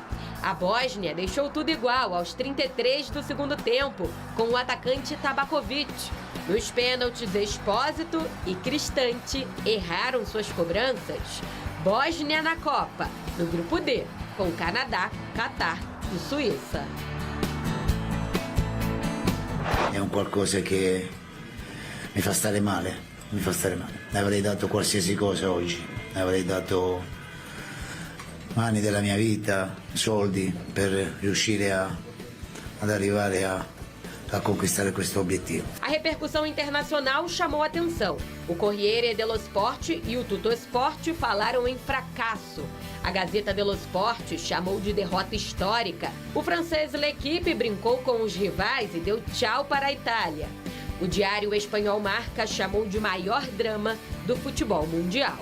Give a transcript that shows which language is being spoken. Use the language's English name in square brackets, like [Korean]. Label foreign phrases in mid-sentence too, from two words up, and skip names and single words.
[Portuguese] A Bósnia deixou tudo igual aos 33 do segundo tempo, com o atacante Tabakovic. Nos pênaltis, Expósito e Cristante erraram suas cobranças. Bósnia na Copa, no Grupo D, com Canadá, Catar e Suíça. [Italian] É qualcosa que mi fa stare male, avrei dato qualsiasi cosa oggi, avrei dato anni della mia vita, soldi per riuscire ad arrivare a conquistare questo obiettivo. [Portuguese] A repercussão internacional chamou a atenção. O Corriere dello Sport e o Tutto Sport falaram em fracasso. A Gazeta dello Sport chamou de derrota histórica. O francês L'Équipe brincou com os rivais e deu tchau para a Itália. O diário espanhol Marca chamou de maior drama do futebol mundial.